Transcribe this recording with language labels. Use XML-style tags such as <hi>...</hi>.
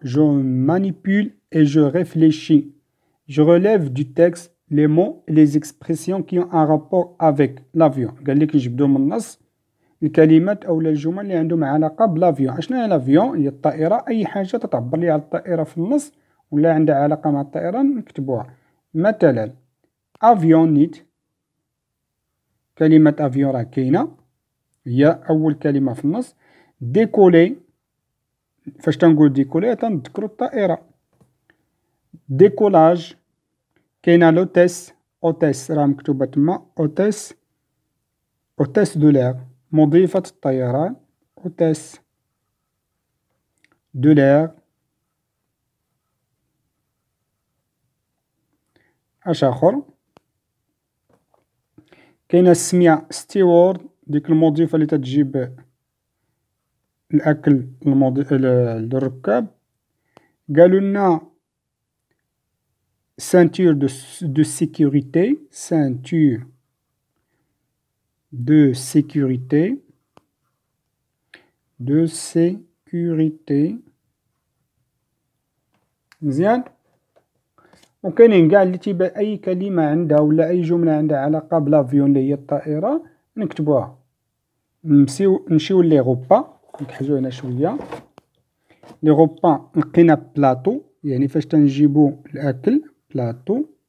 <fr>Je manipule et je réfléchis. Je relève du texte les mots et les expressions qui ont un rapport avec l'avion.</fr> <ar>قال لك نجبدو من النص الكلمات أو الجمل اللي عندهم علاقة بالافيون. اشنو هي الافيون؟ هي الطائرة. أي حاجة تتعبر لي على الطائرة في النص ولا عندها علاقة مع الطائرة نكتبوها. مثلا افيون نيت، كلمة افيون راه كاينة هي أول كلمة في النص. ديكولي، فاش تنقول ديكولي تنذكرو الطائرة. ديكولاج، كاينة لوتيس، أوتيس راه مكتوبة تما، أوتيس، أوتيس دو لير، مضيفة الطيران، أوتيس دو لير. اش آخر؟ كاينة السمية ستيوارد، ديك المضيفة اللي تتجيب الأكل للركاب. قالولنا ceinture de sécurité, ceinture de sécurité, de sécurité. مزيان. وكاينين قاع اللي تيبان أي كلمة عندها ولا أي جملة عندها علاقة بلافيون اللي هي الطائرة نكتبوها. نمشيو لي غوبا، نكحجو هنا شوية. لي غوبا لقينا بلاطو، يعني فاش تنجيبو الأكل، بلاطو.</ar>